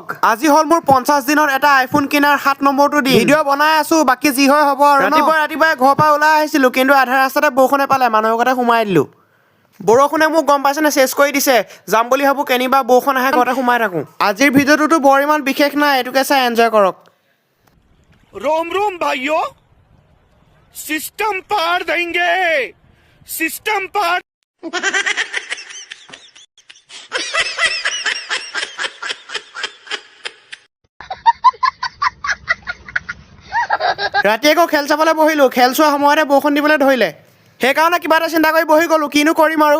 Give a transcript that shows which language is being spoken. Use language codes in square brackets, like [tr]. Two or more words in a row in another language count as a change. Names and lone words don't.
[as] আজি হ'ল মোৰ 50 দিনত এটা আইফোন কিনাৰ 7 নম্বৰটো দিন। ভিডিঅ' বনাই আছো, বাকী যি হয় হ'ব আৰু। ৰাতিপুৱাই ঘৰৰ পৰা ওলাই আহিছিলোঁ, কিন্তু আধা ৰাস্তাতে বৰষুণে পালে, মানুহৰ ঘৰতে সোমাই দিলোঁ। বৰষুণে মোক গম পাইছেনে চেছ কৰি দিছে। যাম বুলি ভাবোঁ, কেনিবা বৰষুণ আহে, ঘৰতে সোমাই থাকোঁ। আজিৰ ভিডিঅ'টোতো বৰ ইমান বিশেষ নাই, এইটোকে চাই এনজয় কৰক। [hi] रोम रोम भाइयों, सिस्टम पार देंगे, सिस्टम पार। [as] ৰাতি আকৌ খেল চাবলৈ বহিলোঁ, খেল চোৱা সময়তে বৰষুণ দিবলৈ ধৰিলে। সেইকাৰণে কিবা এটা চিন্তা কৰি বহি গ'লোঁ, কিনো কৰিম আৰু।